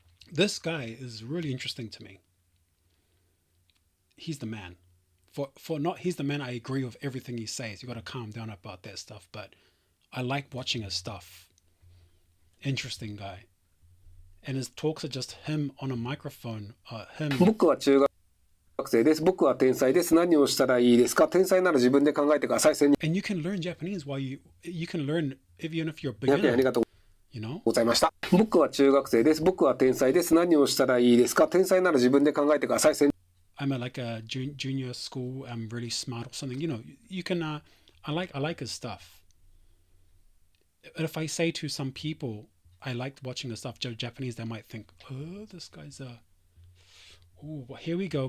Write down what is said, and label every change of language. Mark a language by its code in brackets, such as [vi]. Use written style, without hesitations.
[en] This guy is really interesting to me. He's the man. For not he's the man. I agree with everything he says. You got to calm down about that stuff. But I like watching his stuff. Interesting guy. And his talks are just him on a microphone. Him. [ja] 僕は中学生です。僕は天才です。何をしたらいいですか？天才なら自分で考えてください。 [en] And you can learn Japanese while you can learn even if you're a [ja] 200円あり [en] beginner. [ja] がとう [en] You know. [ja] ございました。僕は中学生です。僕は天才です。何をしたらいいですか？天才なら自分で考えてください。 [en] I'm at like a junior school. I'm really smart or something. You know. You can. I like his stuff. If I say to some people I liked watching the stuff Japanese, they might think, oh, this guy's a. Oh, well, here we go.